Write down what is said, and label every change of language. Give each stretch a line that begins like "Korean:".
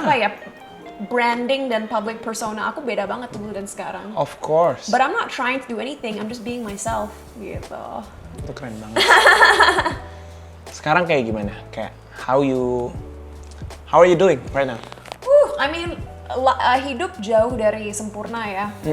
Indonesian: apa ya, branding dan public persona aku beda banget dulu dan sekarang.
English: of course. But I'm not trying to do anything, I'm just being myself gitu.
Indonesian: Itu keren banget. Sekarang kayak gimana?
English: Kayak how are you doing right now? I mean,
Indonesian: hidup jauh dari sempurna ya.